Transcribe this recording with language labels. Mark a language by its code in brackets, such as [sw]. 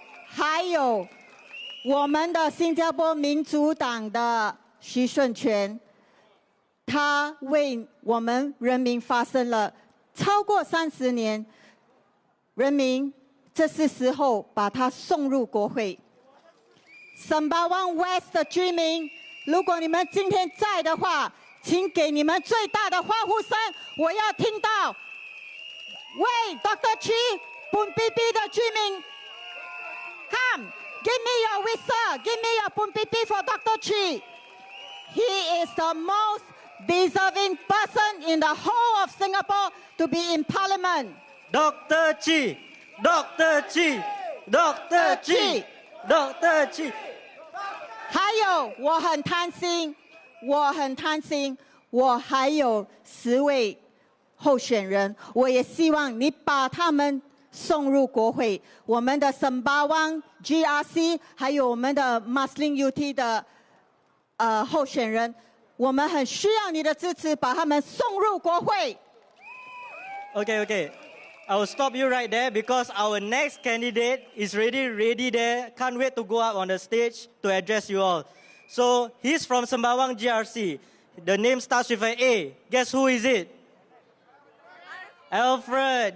[zh] 还有，我们的新加坡民主党的徐顺全，他为我们人民发声了超过30年，人民这是时候把他送入国会。 Sembawang West 的居民，如果你们今天在的话，请给你们最大的欢呼声，我要听到。为 Dr. [en] Chi 本 PP [zh] 的居民 [en] ，Come, give me your whistle, give me your 本 PP for Dr. Chi. He is the most deserving person in the whole of Singapore to be in Parliament. Dr. Chi, Dr. Chi, Dr. Chi, Dr. Chi. [zh] 还有，我很贪心，我还有10位候选人，我也希望你把他们送入国会。我们的Sembawang GRC， 还有我们的 Muslim UT 的候选人，我们很需要你的支持，把他们送入国会。 [en] Okay. I will stop you right there because our next candidate is ready there. Can't wait to go up on the stage to address you all. So he's from Sembawang GRC. The name starts with an A. Guess who is it? Alfred.